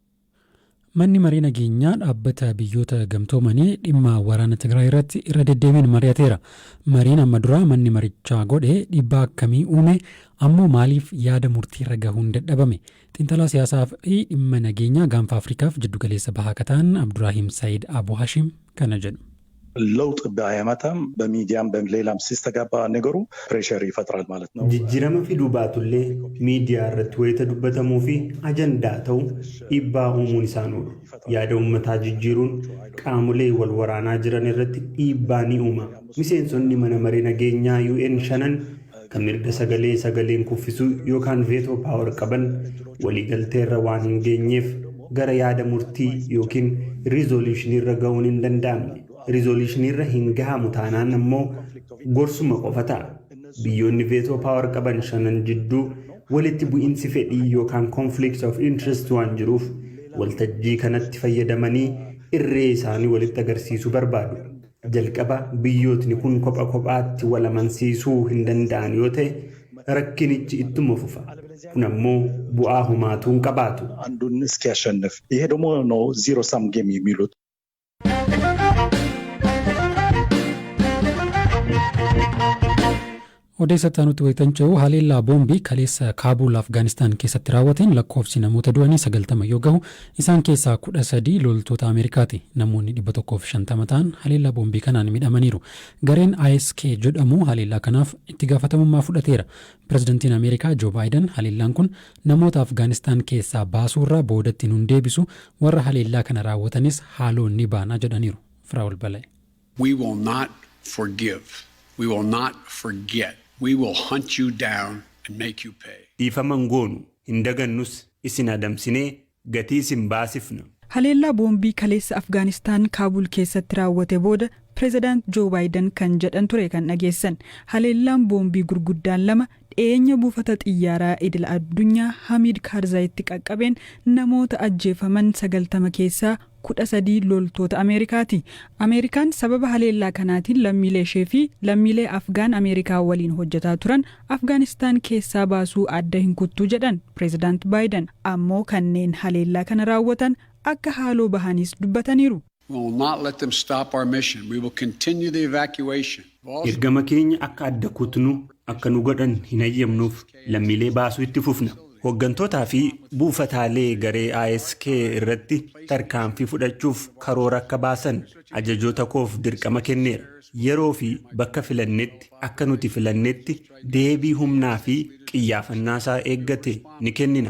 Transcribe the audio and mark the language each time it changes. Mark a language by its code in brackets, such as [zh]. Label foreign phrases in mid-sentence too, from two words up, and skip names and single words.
[om] Manni marii nageenyaa dhaabbata biyyoota gamtoomanii dhimma waraana Tigraay irratti irra deddeebiin mari'ateera. Mariin amma duraa manni marichaa godhe dhiibbaa akkamii uume ammoo maaliif yaada murtii irra gahuun dadhabame? Xiinxalaa siyaasaa fi dhimma nageenyaa gaanfa Afrikaaf jiddugaleessa bahaa kataan Abdurrahiim Saayid Abu Hashim kana jedhu. [am] ለውጥ ባያመጣም በሚዲያም በሌላም ሲስተጋባ ነገሩ ፕሬሸር ይፈጥራል ማለት ነው። [om] jijjirama fidu baatullee miidiyaa irratti waayita dubbatamu fi ajandaa ta'u ibsa ummanni isaanii yaada ummataa jijjiiruun qabamuu walwaraanaa jiran irratti ibsani umaa miseensonni mana marii nageenyaa UN shanan kan mirga sagalee kuffisuu yookaan veetoo paawar qaban waliigaltee irra waan hin geenyeef gara yaada murtii yookiin rezolushinii irra gahuun hin danda'amu rezolushinii irra hin gahamu taanaan ammoo gorsuma qofata biyyoonni veetoo paawar qaban shanan jidduu walitti bu'iinsi fedhii yookaan [en] conflict of interest [om] waan jiruuf waltajjii kanatti fayyadamanii irree isaanii walitti agarsiisuu barbaadu. Jalqaba biyyootni kun kopha kophaatti wal amansiisuu hin danda'an yoo ta'e rakkinichi ittuma fufa. kun ammoo bu'aa humaatuu hin qabaatu. [am] አንዱን እስኪያሸንፍ ይሄ ደግሞ ነው [en] zero sum game [am] የሚሉት። [om] odeessataa nuti wayitan ce'u haleellaa boombii kaleessa Kaabuul Afgaanistaan keessatti raawwateen lakkoofsi namoota du'anii 90 yoo gahu isaan keessaa 13 loltoota Ameerikaati. Namoonni 150 ta'an haleellaa boombii kanaan miidhamaniiru. Gareen ISK jedhamu haleellaa kanaaf itti gaafatamummaa fudhateera. Pireezidantiin Ameerikaa Joo Baayiden haleellaan kun namoota Afgaanistaan keessaa baasuurraa boodatti nun deebisu warra haleellaa kana raawwatanis haaloon ni baanaa jedhaniiru. Firaa'ol Balee. [en] We will not forgive. We will not forget. We will hunt you down and make you pay. [om] Dhiifaman goonu hin dagannus isin adamsinee gatii isin baasifna. Haleellaa boombii kaleessa Afgaanistaan Kaabuul keessatti raawwate booda Pireezidaant Joo Baayiden kan jedhan ture kan dhageessan. Haleellaan boombii gurguddaan lama dhiyeenya buufata xiyyaaraa idil addunyaa Hamiid Karzaayitti qaqqabeen namoota ajjeefaman 90 keessaa 13 loltoota Ameerikaati. Ameerikaan sababa haleellaa kanaatiin lammiilee ishee fi lammiilee Afgaan Ameerikaa waliin hojjetaa turan Afgaanistaan keessaa baasuu adda hin kuttuu jedhan Pireezidaant Baayiden. Ammoo kanneen haleellaa kana raawwatan akka haaloo bahanis dubbataniiru. [en] We will not let them stop our mission. We will continue the evacuation. [om] Ergama keenya akka adda kutnu akka nu godhan hin hayyamnuuf lammiilee baasuu itti fufna. Hoggantootaa fi buufataalee garee ISK irratti tarkaanfii fudhachuuf karoora akka baasan ajajoota koof dirqama kenneera. Yeroo fi bakka filannetti akka nuti filannetti deebii humnaa fi qiyyaafannaa isaa eeggate ni kennina.